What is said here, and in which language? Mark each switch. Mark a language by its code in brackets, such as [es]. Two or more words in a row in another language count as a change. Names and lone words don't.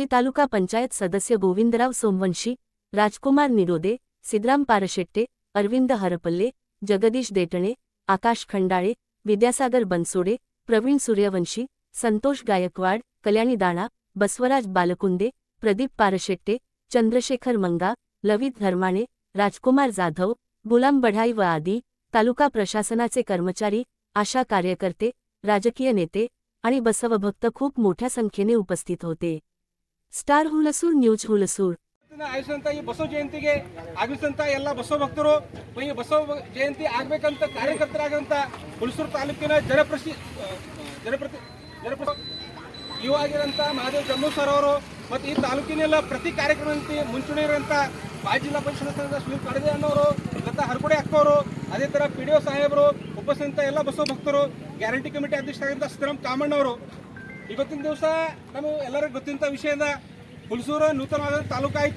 [mr] तालुका पंचायत सदस्य गोविंदराव सोमवंशी, राजकुमार निरोदे, सिद्धराम पारशेट्टे, अरविंद हरपल्ले, जगदीश देटणे, आकाश खंडाळे, विद्यासागर बनसोडे, प्रवीण सूर्यवंशी, संतोष गायकवाड, कल्याणी दाणा, बसवराज बालकुंदे, प्रदीप पारशेट्टे, चंद्रशेखर मंगा, लवित धर्माणे, राजकुमार जाधव, गुलाम बढाई व आदी तालुका प्रशासनाचे कर्मचारी, आशा कार्यकर्ते, राजकीय नेते आणि बसवभक्त खूप मोठ्या संख्येने उपस्थित होते। स्टार हुलसूर न्यूज हुलसूर [kn] ಆಯ್ಸಂತ ಈ ಬಸವ ಜಯಂತಿಗೆ ಆಗಮಿಸಂತ ಎಲ್ಲ ಬಸವ ಭಕ್ತರು ಈ ಬಸವ ಜಯಂತಿ ಆಗಬೇಕಂತ ಕಾರ್ಯಕರ್ತರಾಗಂತ ಹುಲಸೂರು ತಾಲೂಕಿನ ಜನಪ್ರತಿ ಯುವ ಆಗಿರಂತ ಮಹಾದೇವ್ ಜಮ್ಮು ಸರ್ ಅವರು ಮತ್ತು ಈ ತಾಲೂಕಿನೆಲ್ಲ ಪ್ರತಿ ಕಾರ್ಯಕ್ರಮಕ್ಕೆ ಮುಂಚೂಣಿ ಇರುವಂತ ಮಾಜಿ ಜಿಲ್ಲಾ ಪರಿಷತ್ ಸದಸ್ಯ ಸುನೀಲ್ ಕಡದೆ ಅನ್ನೋರು, ಲತಾ ಹರಕುಡೆ ಅಕ್ಕವರು, ಅದೇ ತರ ಪಿಡಿಒ ಸಾಹೇಬರು ಉಪಸ್ಥಿತ ಎಲ್ಲ ಬಸವ ಭಕ್ತರು, [en] guarantee committee [kn] ಅಧ್ಯಕ್ಷರಾಗಿದ್ದ ಸಿದ್ದರಾಮ್ ಕಾಮಣ್ಣವರು ಇವತ್ತಿನ ದಿವಸ ನಮಗೆ ಎಲ್ಲರಿಗೂ ಗೊತ್ತಿದ್ದ ವಿಷಯದ ಹುಲಸೂರು ನೂತನವಾದ ತಾಲೂಕಾಯಿತು।